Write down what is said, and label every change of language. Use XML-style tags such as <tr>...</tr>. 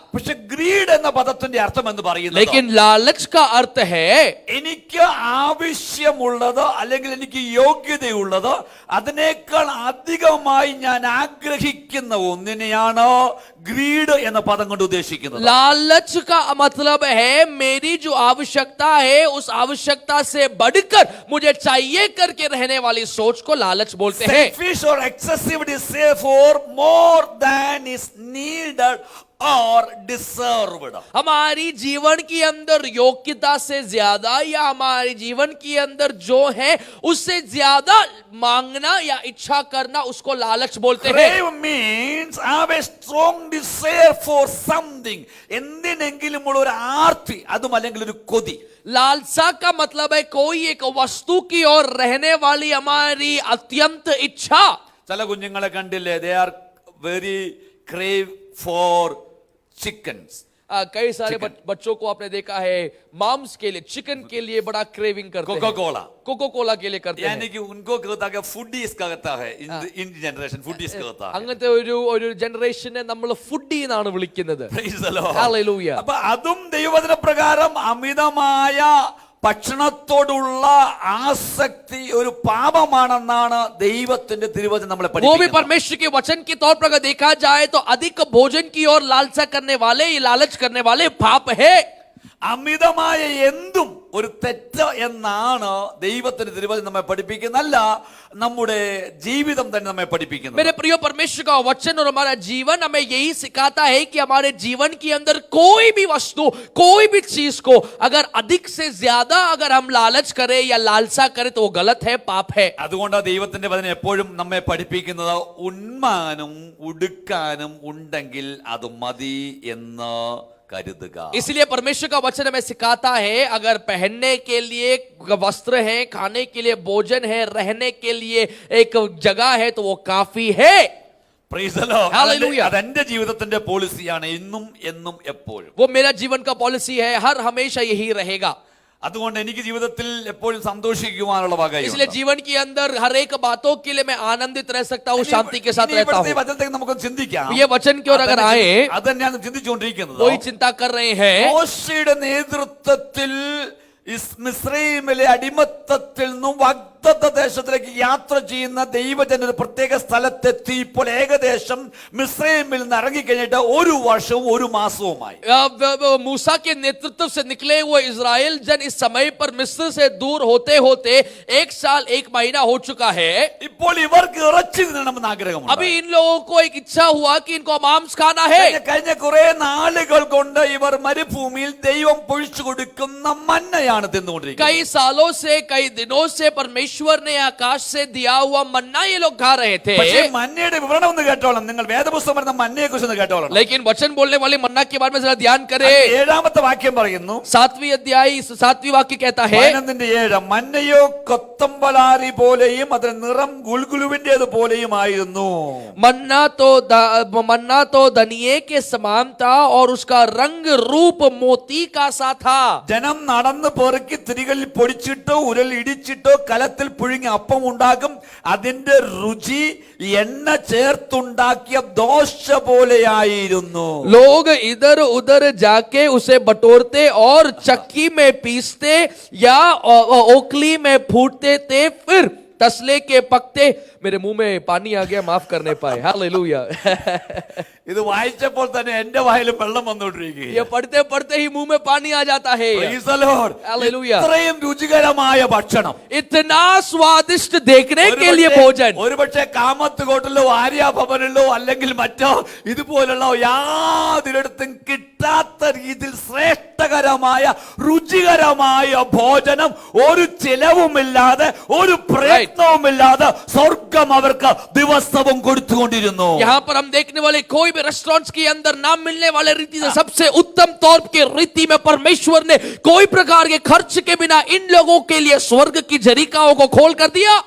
<ml>പക്ഷെ ഗ്രീഡ് എന്ന പദത്തിന്റെ അർത്ഥം എന്ന് പറയുന്നത്,</ml> <hi>लेकिन लालच का अर्थ है</hi> <ml>എനിക്ക് ആവശ്യമുള്ളത് അല്ലെങ്കിൽ എനിക്ക് യോഗ്യതയുള്ളത് അതിനേക്കാൾ അധികമായി ഞാൻ ആഗ്രഹിക്കുന്ന ഒന്നിനെയാണ് ഗ്രീഡ് എന്ന പദം കൊണ്ട് ഉദ്ദേശിക്കുന്നത്.</ml> <hi>लालच का मतलब है मेरी जो आवश्यकता है उस आवश्यकता से बढ़कर मुझे चाहिए करके रहने वाली सोच को लालच बोलते हैं.</hi> <en>Selfish or excessive desire for more than is needed or deserved.</en> <hi>हमारी जीवन के अंदर योग्यता से ज्यादा या हमारे जीवन के अंदर जो है उससे ज्यादा मांगना या इच्छा करना, उसको लालच बोलते हैं.</hi> <en>Crave means have a strong desire for something.</en> <ml>എന്തിനെങ്കിലും ഉള്ള ഒരു ആർത്തി, അതും അല്ലെങ്കിൽ ഒരു കൊതി.</ml> <hi>लालसा का मतलब है कोई एक वस्तु की ओर रहने वाली हमारी अत्यंत इच्छा.</hi> <ml>ചില കുഞ്ഞുങ്ങളെ കണ്ടില്ലേ,</ml> <en>they are very crave for chickens.</en> <hi>कई सारे बच्चों को आपने देखा है मांस के लिए, चिकन के लिए बड़ा क्रेविंग करते हैं. कोका कोला, कोको कोला के लिए करते हैं. यानी कि उनको कहता है फूडीज कहता है, इन जनरेशन फूडीज कहता है.</hi> <ml>അങ്ങനത്തെ ഒരു ജനറേഷനെ നമ്മൾ ഫുഡി എന്നാണ് വിളിക്കുന്നത്.</ml> <en>Praise the Lord. Hallelujah.</en> <ml>അപ്പൊ അതും ദൈവവചന പ്രകാരം അമിതമായ ഭക്ഷണത്തോടുള്ള ആസക്തി ഒരു പാപമാണെന്നാണ് ദൈവത്തിന്റെ തിരുവചനം നമ്മളെ</ml> <hi>वो भी</hi> <ml>പഠിപ്പിക്കുന്നത്.</ml> <hi>परमेश्वर के वचन के तौर पर अगर देखा जाए तो अधिक भोजन की ओर लालसा करने वाले, लालच करने वाले पाप है.</hi> <ml>അമിതമായ എന്തും ഒരു തെറ്റ് എന്നാണ് ദൈവത്തിന്റെ തിരുവചനം നമ്മെ പഠിപ്പിക്കുന്നല്ല, നമ്മുടെ ജീവിതം തന്നെ നമ്മെ പഠിപ്പിക്കുന്നത്.</ml> <hi>मेरे प्रिय परमेश्वर का वचन और हमारा जीवन हमें यही सिखाता है कि हमारे जीवन के अंदर कोई भी वस्तु, कोई भी चीज को अगर अधिक से ज्यादा अगर हम लालच करें या लालसा करें तो वो गलत है, पाप है.</hi> <ml>അതുകൊണ്ടാണ് ദൈവത്തിന്റെ വചനം എപ്പോഴും നമ്മെ പഠിപ്പിക്കുന്നത് ഉണ്മാനും ഉടുക്കാനും ഉണ്ടെങ്കിൽ അത് മതി എന്ന് കരുതുക.</ml> <hi>इसलिए परमेश्वर का वचन हमें सिखाता है अगर पहनने के लिए वस्त्र है, खाने के लिए भोजन है, रहने के लिए एक जगह है तो वो काफी है.</hi> <en>Praise the Lord. Hallelujah.</en> <ml>അതെന്റെ ജീവിതത്തിന്റെ പോളിസിയാണ്, ഇന്നും എന്നും എപ്പോഴും.</ml> <hi>वो मेरा जीवन का पॉलिसी है, हर हमेशा यही रहेगा.</hi> <ml>അതുകൊണ്ട് എനിക്ക് ജീവിതത്തിൽ എപ്പോഴും സന്തോഷിക്കുവാനുള്ള വകയുണ്ട്.</ml> <hi>इसलिए जीवन के अंदर हर एक बातों के लिए मैं आनंदित रह सकता हूँ, शांति के साथ रहता हूँ.</hi> <ml>വചനത്തേക്ക് നമുക്ക് ചിന്തിക്കാം.</ml> <hi>ये वचन की ओर अगर आए,</hi> <ml>അത് തന്നെയാണ് ചിന്തിച്ചുകൊണ്ടിരിക്കുന്നത്.</ml> <hi>वही चिंता कर रहे हैं.</hi> <ml>മോശയുടെ നേതൃത്വത്തിൽ മിസ്രയീമിലെ അടിമത്തത്തിൽ നിന്നും വാഗ്ദത്ത ദേശത്തിലേക്ക് യാത്ര ചെയ്യുന്ന ദൈവജനത പ്രത്യേക സ്ഥലത്തെത്തി ഇപ്പോൾ ഏകദേശം മിസ്രയീമിൽ നിന്ന് ഇറങ്ങിക്കഴിഞ്ഞിട്ട് ഒരു വർഷവും ഒരു മാസവുമായി.</ml> <hi>मूसा के नेतृत्व से निकले हुए इजराइल जन इस समय पर मिस्र से दूर होते होते 1 साल 1 महीना हो चुका है.</hi> <ml>ഇപ്പോൾ ഇവർക്ക് ഇറച്ചി തിന്നണമെന്ന് ആഗ്രഹമുണ്ട്.</ml> <hi>अभी इन लोगों को एक इच्छा हुआ कि इनको मांस खाना है.</hi> <ml>കഴിഞ്ഞ കുറെ നാളുകൾ കൊണ്ട് ഇവർ മരുഭൂമിയിൽ ദൈവം പൊഴിച്ചു കൊടുക്കുന്ന മന്നയാണ് തിന്നുകൊണ്ടിരിക്കുന്നത്.</ml> <hi>कई सालों से, कई दिनों से परमेश्वर ने आकाश से दिया हुआ मन्ना ये लोग खा रहे थे.</hi> <ml>പക്ഷേ മന്നയുടെ വിവരണം ഒന്ന് കേട്ടോളാം. നിങ്ങൾ വേദപുസ്തകം പറയുന്ന മന്നയെ കുറിച്ച് ഒന്ന് കേട്ടോളാം.</ml> <hi>लेकिन वचन बोलने वाले मन्ना के बारे में जरा ध्यान करें.</hi> <ml>7ാമത്തെ വാക്യം പറയുന്നു,</ml> <hi>7वीं अध्याय 7वीं वाक्य कहता है,</hi> <ml>7 മന്നയോ കൊത്തമ്പലാരി പോലെയും അതിന് നിറം ഗുൽഗുലുവിന്റേത് പോലെയും ആയിരുന്നു.</ml> <hi>मन्ना तो धनिये के समान था और उसका रंग रूप मोती का सा था.</hi> <ml>ജനം നടന്ന് പെറുക്കി തിരികളിൽ പൊടിച്ചിട്ടോ ഉരൽ ഇടിച്ചിട്ടോ കലത്തിൽ പുഴുങ്ങി അപ്പം ഉണ്ടാക്കും. അതിന്റെ രുചി എണ്ണ ചേർത്തുണ്ടാക്കിയ ദോശ പോലെയായിരുന്നു.</ml> <hi>लोग इधर उधर जाके उसे बटोरते और चक्की में पीसते या ओखली में फूटते थे, फिर तसले के पकते. मेरे मुंह में पानी आ गया, माफ करने पाए. हालेलुया.</hi> <ml>ഇത് വായിച്ചപ്പോൾ തന്നെ എന്റെ വായിലും വെള്ളം വന്നുകൊണ്ടിരിക്കുകയാണ്.</ml> <hi>ये पढ़ते पढ़ते ही मुंह में पानी आ जाता है.</hi> <en>Praise the Lord. Hallelujah.</en> <ml>ഇത്രയും രുചികരമായ ഭക്ഷണം,</ml> <hi>इतना स्वादिष्ट देखने के लिए भोजन.</hi> <ml>ഒരുപക്ഷെ കാമത്തുകോട്ടിലോ ആര്യാഭവനിലോ അല്ലെങ്കിൽ മറ്റോ ഇതുപോലുള്ള യാതൊരിടത്തും കിട്ടാത്ത രീതിയിൽ ശ്രേഷ്ഠകരമായ രുചികരമായ ഭോജനം ഒരു ചിലവുമില്ലാതെ ഒരു പ്രയത്നവുമില്ലാതെ സ്വർഗം അവർക്ക് ദിവസവും കൊടുത്തുകൊണ്ടിരുന്നു.</ml> <hi>यहाँ पर हम देखने वाले कोई भी रेस्टोरेंट्स के अंदर ना मिलने वाले रीति से सबसे उत्तम तौर की रीति में परमेश्वर ने कोई प्रकार के खर्च के बिना इन लोगों के लिए स्वर्ग की झरिकाओं को खोल कर दिया.</hi>